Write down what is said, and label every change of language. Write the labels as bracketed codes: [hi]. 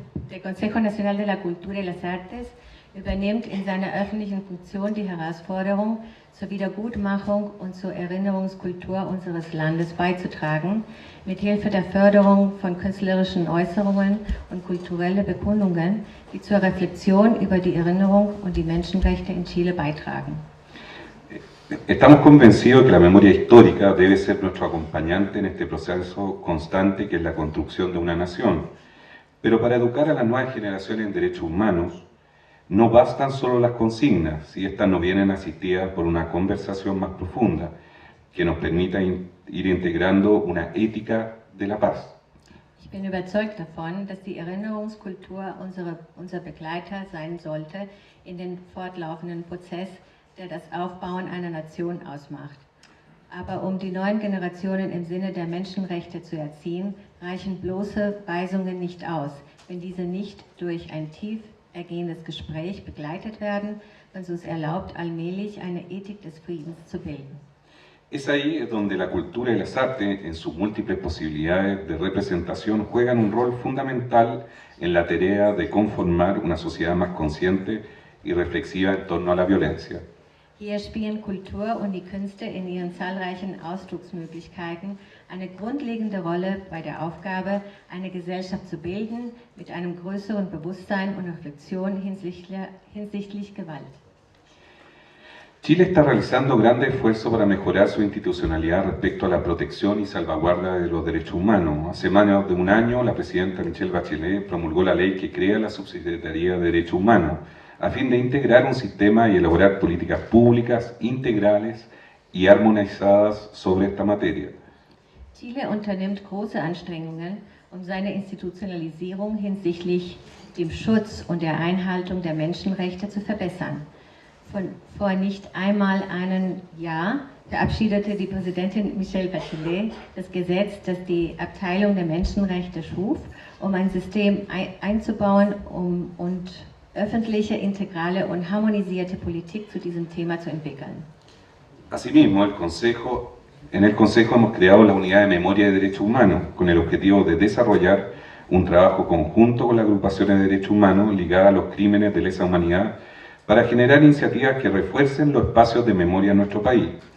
[de] Der Consejo Nacional de la Cultura y las Artes übernimmt in seiner öffentlichen Funktion die Herausforderung, zur Wiedergutmachung und zur Erinnerungskultur unseres Landes beizutragen, mithilfe der Förderung von künstlerischen Äußerungen und kulturelle Bekundungen, die zur Reflexion über die Erinnerung und die Menschenrechte in Chile beitragen. [es] Estamos convencidos de que la memoria histórica debe ser nuestro acompañante en este proceso constante que es la construcción de una nación. Pero para educar a las nuevas generaciones en derechos humanos, no bastan solo las consignas si estas no vienen asistidas por una conversación más profunda que nos permita ir integrando una ética de la paz. [de] Ich bin überzeugt davon, dass die Erinnerungskultur unser Begleiter sein sollte in den fortlaufenden Prozess, der das Aufbauen einer Nation ausmacht. Aber um die neuen Generationen im Sinne der Menschenrechte zu erziehen, reichen bloße Weisungen nicht aus, wenn diese nicht durch ein tief ergehendes Gespräch begleitet werden, was uns erlaubt, allmählich eine Ethik des Friedens zu bilden. [es] Es ahí donde la cultura y las artes, en sus múltiples posibilidades de representación, juegan un rol fundamental en la tarea de conformar una sociedad más consciente y reflexiva en torno a la violencia. [de] Hier spielen Kultur und die Künste in ihren zahlreichen Ausdrucksmöglichkeiten eine grundlegende Rolle bei der Aufgabe, eine Gesellschaft zu bilden mit einem größeren Bewusstsein und Reflexion hinsichtlich Gewalt. [es] Chile está realizando grandes esfuerzos para mejorar su institucionalidad respecto a la protección y salvaguarda de los derechos humanos. Hace más de un año, la presidenta Michelle Bachelet promulgó la ley que crea la Subsecretaría de Derechos Humanos, a fin de integrar un sistema y elaborar políticas públicas, integrales y armonizadas sobre esta materia. [de] Chile unternimmt große Anstrengungen, seine Institutionalisierung hinsichtlich dem Schutz und der Einhaltung der Menschenrechte zu verbessern. Vor nicht einmal einem Jahr verabschiedete die Präsidentin Michelle Bachelet das Gesetz, das die Abteilung der Menschenrechte schuf, ein System einzubauen und öffentliche, integrale und harmonisierte Politik zu diesem Thema zu entwickeln. [es] Asimismo, en el Consejo hemos creado la Unidad de Memoria de Derechos Humanos con el objetivo de desarrollar un trabajo conjunto con las agrupaciones de derechos humanos ligadas a los crímenes de lesa humanidad para generar iniciativas que refuercen los espacios de memoria en nuestro país.